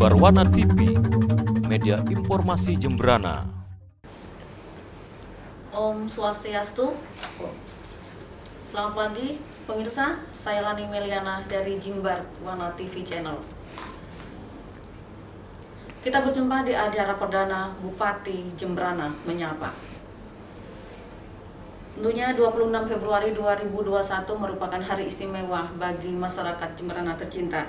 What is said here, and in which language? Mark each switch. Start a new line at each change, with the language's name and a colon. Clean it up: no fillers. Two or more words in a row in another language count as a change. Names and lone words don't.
Indonesian: Wana TV, media informasi Jembrana.
Sanskrit: Om Swastiastu.
Indonesian: Selamat pagi pemirsa, saya Lani Meliana dari Jimbar Wana TV Channel. Kita berjumpa di acara perdana Bupati Jembrana Menyapa. Tentunya 26 Februari 2021 merupakan hari istimewa bagi masyarakat Jembrana tercinta.